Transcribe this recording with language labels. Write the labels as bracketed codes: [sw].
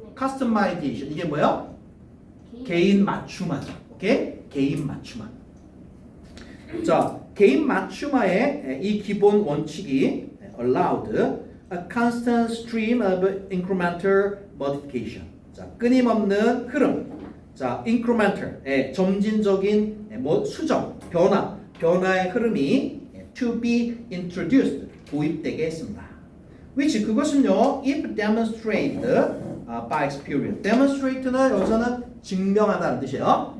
[ko] customization 이게 뭐야? 개인 맞춤화죠. 오케이? 개인 맞춤화. 자, 개인 맞춤화의 이 기본 원칙이 [en] allowed a constant stream of incremental modification. [ko] 자, 끊임없는 흐름. 자, incremental 점진적인 수정, 변화의 흐름이 [en] to be introduced [ko] 도입되게 했습니다. [en] which 그것은요, if demonstrated by experience. [ko] demonstrate는 여기서는 증명하다는 뜻이에요.